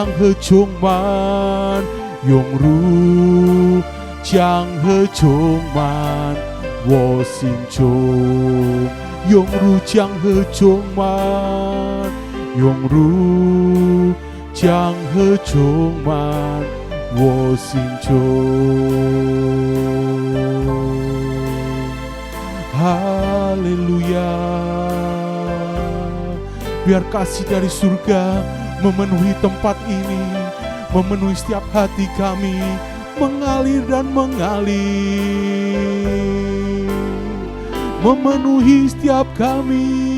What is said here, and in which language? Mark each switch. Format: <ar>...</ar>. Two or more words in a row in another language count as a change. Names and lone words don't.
<zh>河充满，涌入江河充满我心中，涌入江河充满，涌入江河充满我心中。Haleluya.</zh> <id>Biar kasih dari surga memenuhi tempat ini, memenuhi setiap hati kami, mengalir dan mengalir, memenuhi setiap kami.</id>